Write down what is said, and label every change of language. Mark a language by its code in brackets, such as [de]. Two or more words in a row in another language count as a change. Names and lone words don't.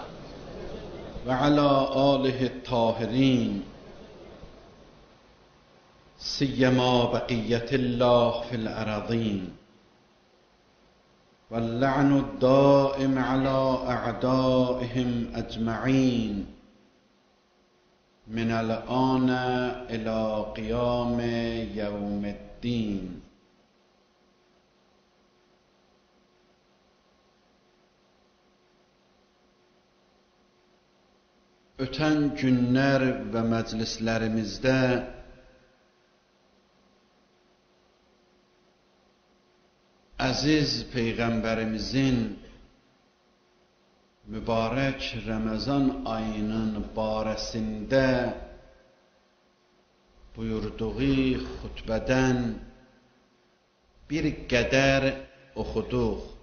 [ar] وعلى آله الطاهرين سيما بقية الله في الأراضين واللعن الدائم على أعدائهم أجمعين من الآن إلى قيام يوم الدين. [az] Ötən günlər və məclislərimizdə əziz Peyğəmbərimizin mübarək Ramazan ayının barəsində buyurduğu xutbədən bir qədər oxuduq.